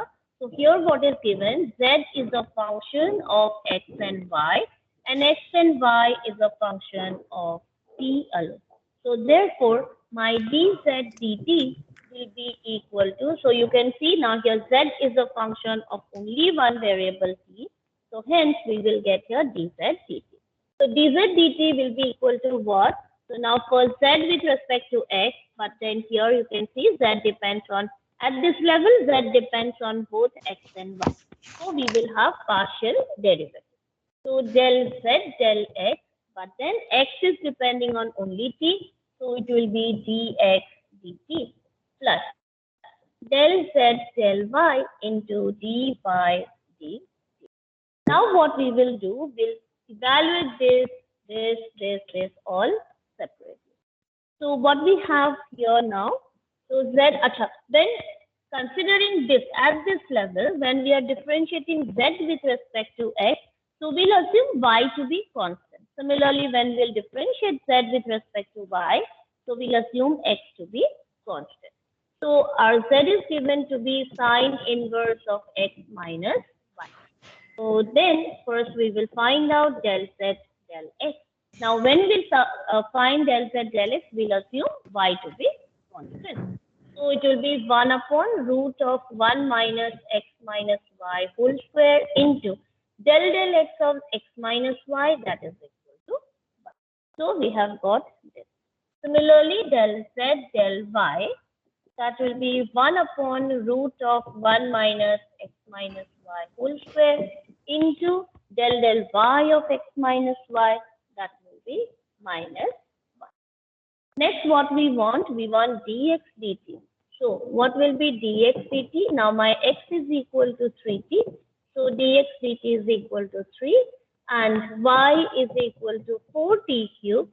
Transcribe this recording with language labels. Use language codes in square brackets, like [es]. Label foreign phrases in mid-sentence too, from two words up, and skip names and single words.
[en] So here what is given, z is a function of x and y, and x and y is a function of t alone. So therefore, my dz dt will be equal to, so you can see now here z is a function of only one variable t. So hence we will get here dz dt. So dz dt will be equal to what? So now for z with respect to x, but then here you can see z depends on, at this level, z depends on both x and y. So we will have partial derivative. So del z, del x, but then x is depending on only t. So it will be dx dt plus del z, del y into dy dt. Now what we will do, we'll evaluate this all separately. So what we have here now, so z, then considering this at this level, when we are differentiating z with respect to x, so we'll assume y to be constant. Similarly, when we'll differentiate z with respect to y, so we'll assume x to be constant. So our z is given to be sine inverse of x minus y. So then first we will find out del z, del x. Now when we find del z, del x, we'll assume y to be constant. So it will be 1 upon root of 1 minus x minus y whole square into del x of x minus y, that is equal to 1. So we have got this. Similarly, del z, del y, that will be 1 upon root of 1 minus x minus y whole square into del y of x minus y, that will be minus 1. Next, what we want dx dt. So what will be dx dt? Now my x is equal to 3t. So dx dt is equal to 3 and y is equal to 4t cube.